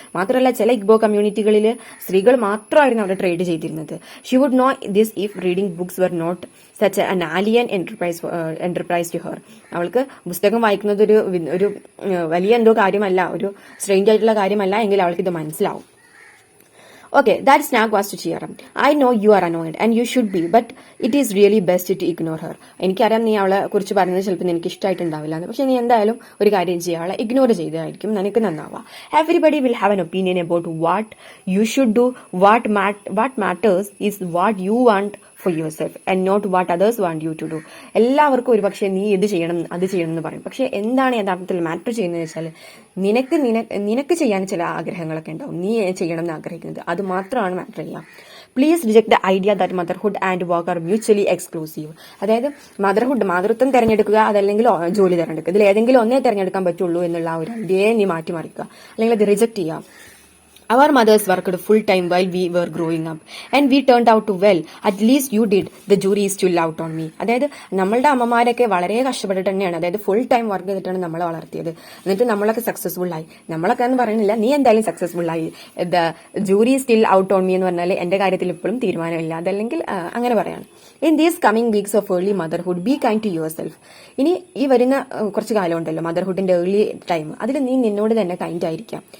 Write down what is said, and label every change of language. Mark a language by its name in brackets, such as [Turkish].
[Malayalam] മാത്രമല്ല ചില ഇഗ്ബോ കമ്മ്യൂണിറ്റികളിൽ സ്ത്രീകൾ മാത്രമായിരുന്നു അവിടെ ട്രേഡ് ചെയ്തിരുന്നത്. [English] She would know this if reading books were not such an alien enterprise to her. [Malayalam] അവൾക്ക് പുസ്തകം വായിക്കുന്നത് ഒരു വലിയ എന്തോ കാര്യമല്ല, ഒരു സ്ട്രേഞ്ച് ആയിട്ടുള്ള കാര്യമല്ല എങ്കിൽ അവൾക്ക് ഇത് മനസ്സിലാവും. [English] Okay, that snag was to cheer him. I know you are annoyed and you should be, but it is really best to ignore her. [Malayalam] എനിക്കറിയാം നീ അവളെ കുറിച്ച് പറയുന്നത് ചിലപ്പോൾ എനിക്ക് ഇഷ്ടമായിട്ടുണ്ടാവില്ല എന്ന്, പക്ഷെ നീ എന്തായാലും ഒരു കാര്യം ചെയ്യുക, അവളെ ഇഗ്നോർ ചെയ്തായിരിക്കും നിനക്ക് നന്നാവുക. [English] Everybody will have an opinion about what you should do. What matters is what you want for yourself and not what others want you to do. [Malayalam] എല്ലാവർക്കും ഒരു പക്ഷേ നീ ഇത് ചെയ്യണം അത് ചെയ്യണം എന്ന് പറയും, പക്ഷെ എന്താണ് യഥാർത്ഥത്തിൽ മാറ്റർ ചെയ്യുന്നത് വെച്ചാൽ നിനക്ക് ചെയ്യാൻ ചില ആഗ്രഹങ്ങളൊക്കെ ഉണ്ടാവും, നീ ചെയ്യണം എന്ന് ആഗ്രഹിക്കുന്നത്, അത് മാത്രമാണ് മാറ്റർ ചെയ്യുക. [English] Please reject the idea that motherhood and work are mutually exclusive. [Malayalam] അതായത് മാതൃത്വം തിരഞ്ഞെടുക്കുക അതല്ലെങ്കിൽ ജോലി തിരഞ്ഞെടുക്കുക, ഇതിൽ ഏതെങ്കിലും ഒന്നേ തിരഞ്ഞെടുക്കാൻ പറ്റുള്ളൂ എന്നുള്ള ഒരു ഐഡിയയെ നീ മാറ്റിമറിക്കുക, അല്ലെങ്കിൽ അത് റിജക്ട് ചെയ്യുക. [English] Our mothers worked full time while we were growing up and we turned out to well. At least you did. The jury is still out on me. [Malayalam] അതായത് നമ്മളുടെ അമ്മമാരൊക്കെ വളരെ കഷ്ടപ്പെട്ടിട്ട് തന്നെയാണ്, അതായത് ഫുൾ ടൈം വർക്ക് ചെയ്തിട്ടാണ് നമ്മളെ വളർത്തിയത്. എന്നിട്ട് നമ്മളൊക്കെ സക്സസ്ഫുൾ ആയി. നമ്മളൊക്കെ എന്ന് പറയുന്നില്ല, നീ എന്തായാലും സക്സസ്ഫുൾ ആയി. [English] the jury still out on me [Malayalam] എന്ന് പറഞ്ഞാൽ എന്റെ കാര്യത്തിൽ ഇപ്പോഴും തീരുമാനമില്ല, അതല്ലെങ്കിൽ അങ്ങനെ പറയാണ്. [English] In these coming weeks of early motherhood be kind to your self. [Malayalam] ഇനി ഈ വരുന്ന കുറച്ച് കാലം ഉണ്ടല്ലോ മദർഹുഡിന്റെ ഏർലി ടൈം, അതിൽ നീ നിന്നോട് തന്നെ കൈൻഡ് ആയിരിക്കാം.